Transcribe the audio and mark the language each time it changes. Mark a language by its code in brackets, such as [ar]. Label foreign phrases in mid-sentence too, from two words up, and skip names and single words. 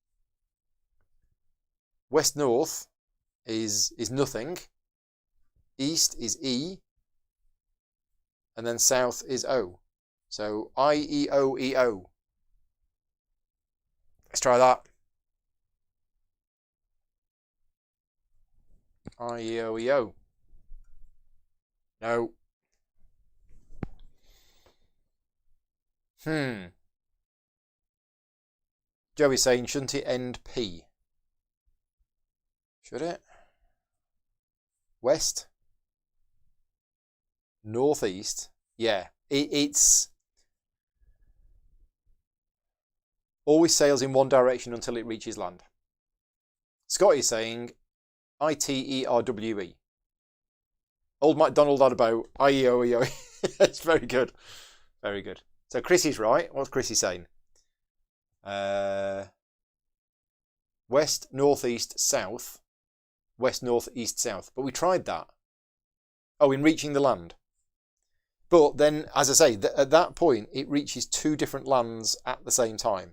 [en] West-north is nothing. East is E. And then south is O. So I-E-O-E-O. Let's try that. I-E-O-E-O. No. Joey's saying, shouldn't it end P? Should it? West? Northeast? Yeah. It's always sails in one direction until it reaches land. Scott is saying I-T-E-R-W-E. Old MacDonald had a boat. I-E-O-E-O. It's very good. Very good. So Chrissy's right. What's Chrissy saying? West, northeast, south. West, north, east, south. But we tried that. Oh, in reaching the land. But then, as I say, at that point, it reaches two different lands at the same time.